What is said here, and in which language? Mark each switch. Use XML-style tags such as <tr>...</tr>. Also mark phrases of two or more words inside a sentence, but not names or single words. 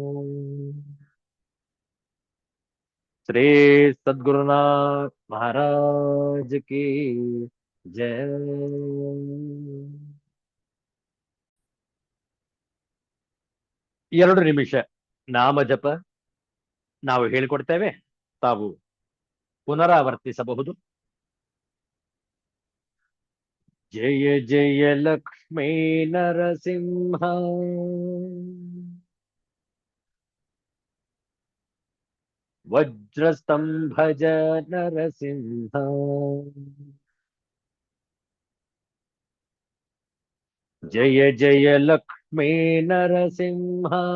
<hi>श्री सद्गुरुनाथ महाराज की</hi> <kn>जय 2 ನಿಮಿಷ ನಾಮಜಪ ನಾವು ಹೇಳಿಕೊಡ್ತೇವೆ ತಾವು ಪುನರಾವರ್ತಿಸಬಹುದು</kn> <sa>ಜಯ ಜಯ ಲಕ್ಷ್ಮೀ ನರಸಿಂಹ ವಜ್ರಸ್ತಂಭಜ ನರಸಿಂಹ ಜಯ ಜಯ ಲಕ್ಷ್ಮೀ ನರಸಿಂಹ</sa>